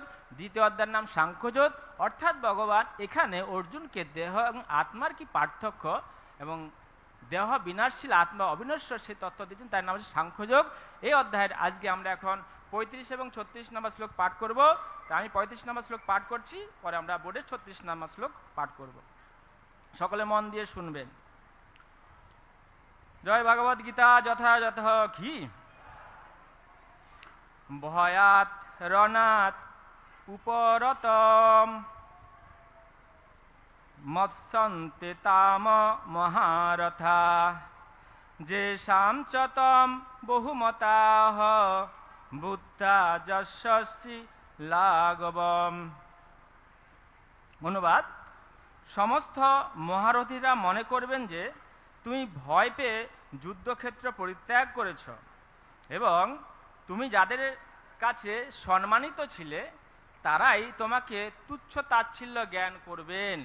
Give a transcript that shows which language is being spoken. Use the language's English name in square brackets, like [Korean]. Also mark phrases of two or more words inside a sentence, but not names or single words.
[Bangla] দ্বিতীয় অধ্যায়ের নাম সাংখ্যযোগ, অর্থাৎ ভগবান এখানে অর্জুনকে দেহ এবং আত্মার কি পার্থক্য এবং দেহ বিনাশশীল আত্মা অবিনশ্বর সেই তত্ত্ব দিয়েছেন, তার নাম হচ্ছে সাংখ্যযোগ। এই অধ্যায়ের আজকে আমরা এখন 35 এবং 36 নম্বর শ্লোক পাঠ করব। তা আমি 35 নম্বর শ্লোক পাঠ করছি, পরে আমরা বোর্ডের 36 নম্বর শ্লোক পাঠ করব। সকলে মন দিয়ে শুনবেন। জয় ভগবদ গীতা যথাযথ ঘি। [Sanskrit] ভয়াত রণাত উপরতম মৎসন্তে তাম মহারথা যেষাম চ তম বহুমতাহ বুদ্ধা যশস্বী লাঘবম। [Bangla] অনুবাদ: সমস্ত মহারথীরা মনে করবেন যে তুমি ভয় পেয়ে যুদ্ধক্ষেত্র পরিত্যাগ করেছ এবং তুমি যাদের কাছে সম্মানিত ছিলে তারাই তোমাকে তুচ্ছ তাচ্ছিল্য জ্ঞান করবেন।